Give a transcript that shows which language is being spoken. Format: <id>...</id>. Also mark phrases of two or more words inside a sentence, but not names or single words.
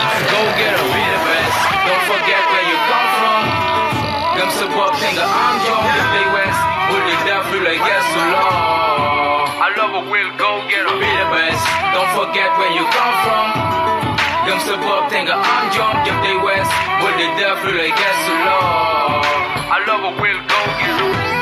<en>Go get 'em, be the best. Don't forget where you come from.</en> <wo>Gëm sa bopp te nga am jom. Def lay wees, bul di def lu lay gëstu loo.</wo> <en>I love a will, go get 'em, be the best. Don't forget where you come from.</en> <wo>Gëm sa bopp te nga am jom. Def lay wees, bul di def lu lay gëstu loo.</wo> <en>I love a well go getter.</en>